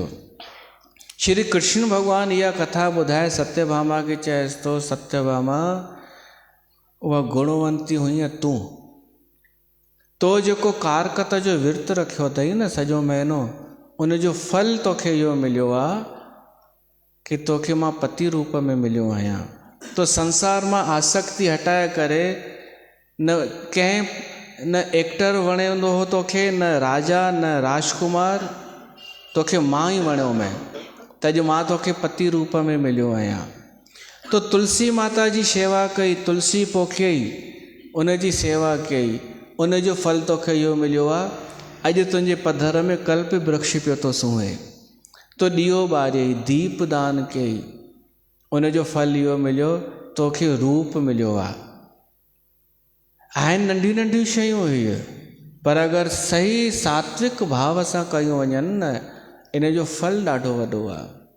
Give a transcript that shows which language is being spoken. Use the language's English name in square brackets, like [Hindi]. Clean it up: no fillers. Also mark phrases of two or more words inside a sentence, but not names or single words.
[Sindhi] श्री कृष्ण भॻवानु इहा कथा ॿुधाए सत्यभामा खे चएसि थो, सत्यभामा उहा गुणवंती हुई तो जेको कारकत जो विर्त रखियो अथई न सॼो महीनो, उनजो फल तोखे इहो मिलियो आहे कि तोखे मां पति रूप में मिलियो आहियां। तो संसार मां आसक्ति हटाए करे न कंहिं न एक्टर वणंदो हो तोखे, न राजा न राजकुमार, तोखे मां ई वणियो मैं, त अॼु मां तोखे पति रूप में मिलियो आहियां। तो तुलसी माता जी शेवा कई, तुलसी पोखियई, उन जी सेवा कई, उन जो फल तोखे इहो मिलियो आहे। अॼु तुंहिंजे पधर में कल्प वृक्ष पियो थो सूंहे, तो ॾीओ ॿारियई, दीप दान कई, उन जो फल इहो मिलियो, तोखे रूप मिलियो आहे। आहिनि नंढियूं नंढियूं शयूं इहे, पर अगरि सही सात्विक भाव सां कयूं वञनि न, इन जो फल ॾाढो वॾो आहे।